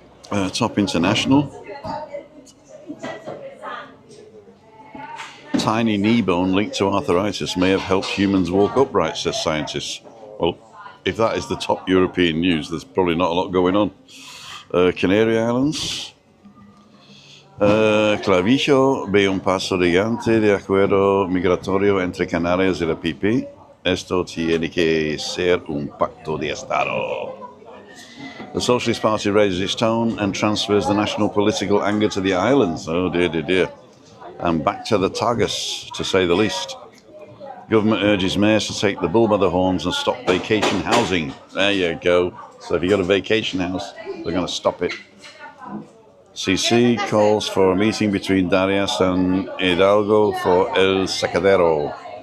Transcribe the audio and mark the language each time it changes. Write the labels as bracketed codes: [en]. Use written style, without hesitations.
[en] Top International. Tiny knee bone linked to arthritis may have helped humans walk upright, says scientists. Well, if that is the top European news, there's probably not a lot going on. Canary Islands. [es] Clavijo ve un paso gigante de acuerdo migratorio entre Canarias y la PP. Esto tiene que ser un pacto de Estado. [en] The Socialist Party raises its tone and transfers the national political anger to the islands. Oh dear, dear, dear. And back to the Tagus, to say the least. Government urges mayors to take the bull by the horns and stop vacation housing. There you go. So if you've got a vacation house, they're going to stop it. CC calls for a meeting between Darius and Hidalgo for El Secadero.